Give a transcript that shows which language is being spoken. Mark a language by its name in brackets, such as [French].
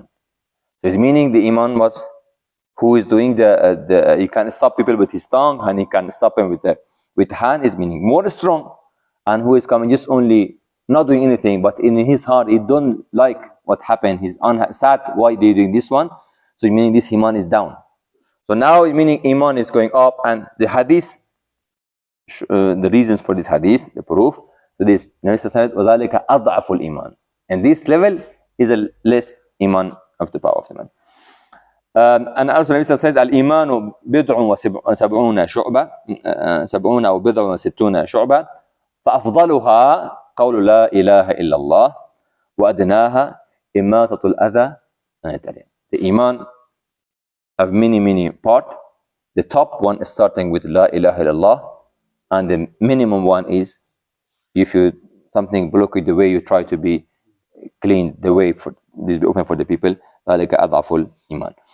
[English] So it's meaning the iman was who is doing he can stop people with his tongue, and he can stop them with hand, is meaning more strong, and who is coming just only not doing anything, but in his heart he don't like what happened, he's sad why they're doing this one, so meaning this iman is down. So now meaning iman is going up, and the hadith, the reasons for this hadith, the proof, so this Nabi said, [Arabic] وَذَلِكَ أَضْعَفُ الْإِيمَانِ, [English] and this level is a less iman of the power of the man. And also Nabi said, [Arabic] الإيمان بضع وسبعون شعبة 70 أو بضع وستون شعبة فأفضلها قول لا إله إلا الله وأدناها إماتة الأذى عن الطريق. [English] The iman have many parts. The top one is starting with La ilaha illallah, and the minimum one is if you something block the way, you try to be clean the way for this be open for the people. [Arabic] ذلك أضعف الإيمان.